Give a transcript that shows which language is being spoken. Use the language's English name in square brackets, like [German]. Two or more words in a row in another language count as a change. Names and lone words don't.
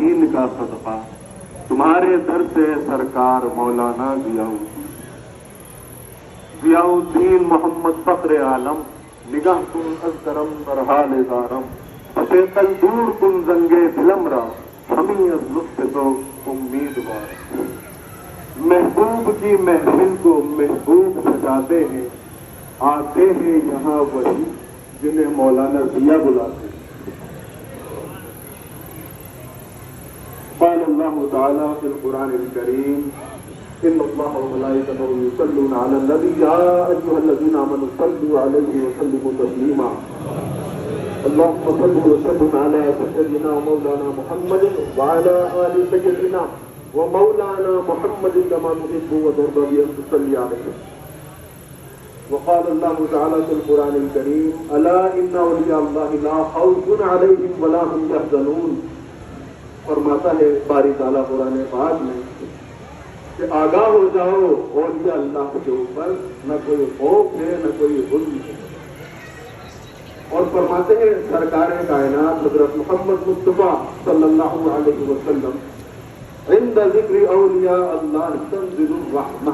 [Urdu] کا صدقہ تمہارے در سے سرکار مولانا ضیاء الدین محمد فخر عالم [Persian] نگاہ کن از کرم در حال دارم پسے کل دور کن زنگے دلم را ہمیں از لطف تو امیدوار [Urdu] محبوب کی محفل کو محبوب سجاتے ہیں آتے ہیں یہاں وہی جنہیں مولانا ضیاء بلاتے ہیں. [Arabic] قال اللہ تعالیٰ فی القرآن الکریم ان اللہ وملائکتہ یصلون علی النبی یا ایھا الذین آمنوا صلوا علیہ وسلموا تسلیما اللهم صل وسلم علی سیدنا ومولانا محمد وعلی آل سیدنا ومولانا محمد كما تحب وترضى بأن تصلي عليه. وقال الله تعالى في القرآن الكريم ألا إن أولياء الله لا خوف عليهم ولا هم يحزنون. [Urdu] فرماتا ہے باری تعالیٰ قرآن پاک میں کہ آگاہ ہو جاؤ اولیاء اللہ کے اوپر نہ کوئی خوف ہے نہ کوئی حزن ہے. اور فرماتے ہیں سرکار کائنات حضرت محمد مصطفیٰ [Arabic] صلی اللہ علیہ وسلم عند ذکر اولیاء اللہ تنزل الرحمہ.